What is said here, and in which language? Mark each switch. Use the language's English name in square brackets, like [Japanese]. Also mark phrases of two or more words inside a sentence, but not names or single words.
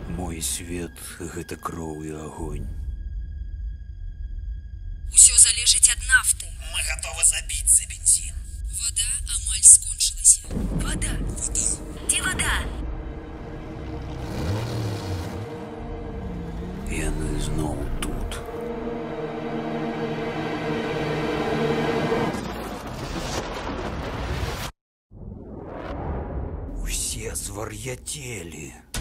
[Belarusian] Мой свет – гэта кроў і агонь. Усё залежыць ад нафты. [Russian] Мы готовы [Belarusian] забіць за бензин. Вода амаль скончылася. [Russian] Вода. Где вода? [Belarusian] Яны зноў тут. Усе звар'яцелі.